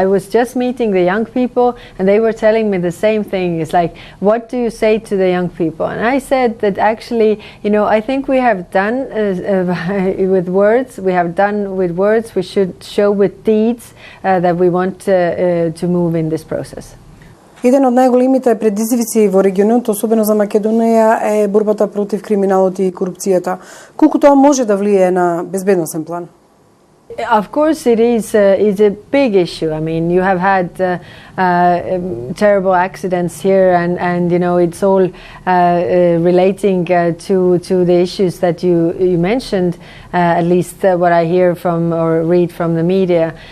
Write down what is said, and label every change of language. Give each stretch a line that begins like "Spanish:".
English: I was just meeting the young people and they were telling me the same thing. It's like, what do you say to the young people? And I said that actually, I think we have done with words, we should show with deeds that we want to move in this process.
Macedonian: Еден од најголемите предизвици во регионот, особено за Македонија, е борбата против криминалот и корупцијата. Колку тоа може да влијае на безбедносен план?
English: Of course, it is a big issue. I mean, you have had terrible accidents here, and it's all relating to the issues that you mentioned. At least what I hear from or read from the media.